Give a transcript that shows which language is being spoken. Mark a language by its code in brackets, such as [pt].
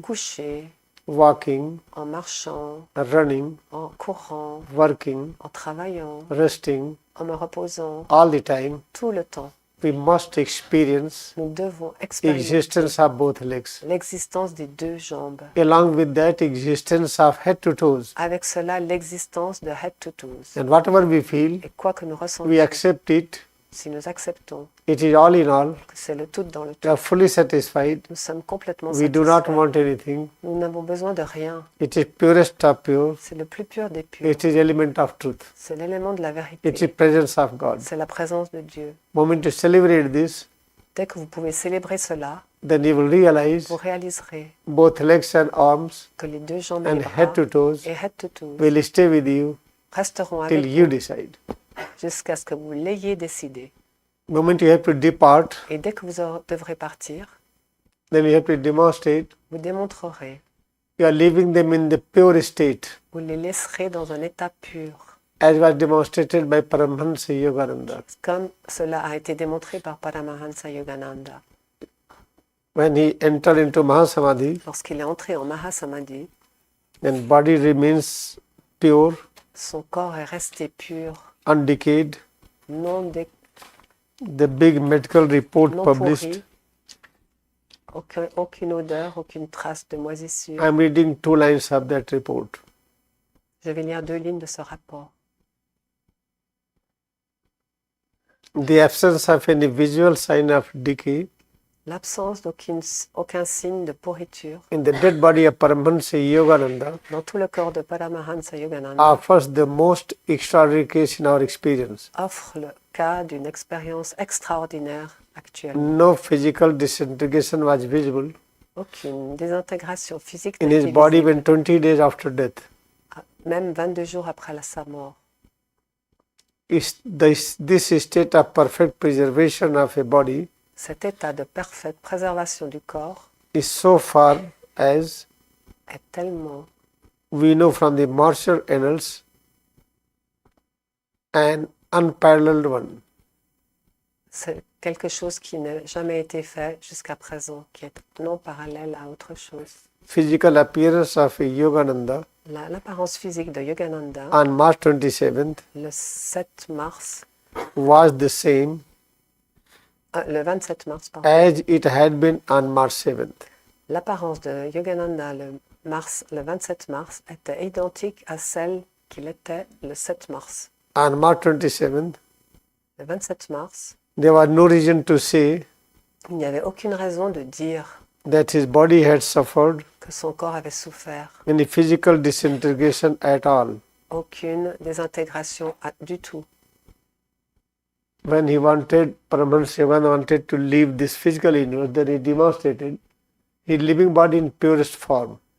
[fr] couché, [en] walking, [fr] en marchant, [en] running, [fr] en courant, [en] working, [fr] en travaillant, [en] resting, [fr] en me reposant, [en] all the time, [fr] tout le temps. [en] we must experience [fr] Nous devons expérimenter [en] existence of both legs. [fr] l'existence des deux jambes. [en] Along with that, existence of head to toes. [fr] Avec cela, l'existence de [en] head to toes. And whatever we feel, [fr] Et quoi que nous [en] we [fr] ressentions, [en] accept it. [fr] si nous acceptons [en] It is all in all. [fr] que c'est le tout dans le [en] We [fr] tout, [en] are fully satisfied. [fr] nous sommes complètement [en] We do not [fr] satisfaits. [en] want anything. [fr] Nous n'avons besoin de rien. [en] It is purest of pure. [fr] C'est le plus pur des purs. [en] It is element of truth. [fr] C'est l'élément de la [en] It [fr] vérité. [en] is presence of God. [fr] C'est la présence de Dieu. [en] Moment to celebrate this, [fr] Dès que vous pouvez célébrer cela, [en] then you will realize [fr] vous réaliserez [en] both legs and arms [fr] que les deux jambes et [en] and [fr] les bras [en] head to toes [fr] et [en] head to toes will stay with you [fr] resteront [en] till [fr] avec [en] you [fr] vous [en] decide. [fr] jusqu'à ce que vous l'ayez décidé. [en] Moment you have to depart, [fr] Et dès que vous devrez partir, [en] then you have to demonstrate [fr] vous démontrerez, [en] you are leaving them in the pure state, [fr] vous les laisserez dans un état pur, [en] as was demonstrated by Paramhansa Yogananda. [fr] comme cela a été démontré par Paramhansa Yogananda. [en] When he entered into Mahasamadhi, [fr] Lorsqu'il est entré en Mahasamadhi, [en] then body remains pure, [fr] son corps est resté pur, [en] undecayed. [fr] non, [en] The big medical report [fr] non [en] published. [fr] pourri, aucune odeur, aucune trace de moisissure. [en] I am reading 2 lines of that report. [fr] Je vais lire 2 lignes de ce rapport. [en] The absence of any visual sign of decay [fr] L'absence d'aucun signe de pourriture [en] in the dead body of Paramhansa Yogananda [fr] dans tout le corps de Paramhansa Yogananda [en] offers the most extraordinary case in our experience. [fr] offre le cas d'une expérience extraordinaire actuelle. [en] No physical disintegration was visible [fr] Aucune désintégration physique [en] in [fr] n'était [en] his body [fr] visible, [en] when 20 days after death. [fr] même 22 jours après sa mort. [en] This state of perfect preservation of a body [fr] Cet état de parfaite préservation du corps [en] is so far as [fr] est tellement, [en] we know from the martial annals, an unparalleled one. [fr] C'est quelque chose qui n'a jamais été fait jusqu'à présent, qui est non parallèle à autre chose. [en] Physical appearance of Yogananda [fr] L'apparence physique de Yogananda, [en] on March 27th [fr] le 7 mars, [en] was the same [fr] le 27 mars, pardon. [en] as it had been on March 7th. [fr] L'apparence de Yogananda le 27 mars était identique à celle qu'il était le 7 mars. [en] On March 27th, [fr] Le 27 mars, [en] there was no reason to say [fr] il n'y avait aucune raison de dire [en] that his body had suffered [fr] que son corps avait souffert, [en] any physical disintegration at all. [fr] aucune désintégration du tout. [en] When Paramhansa Yogananda wanted to leave this physical universe, then he demonstrated his living body in purest form.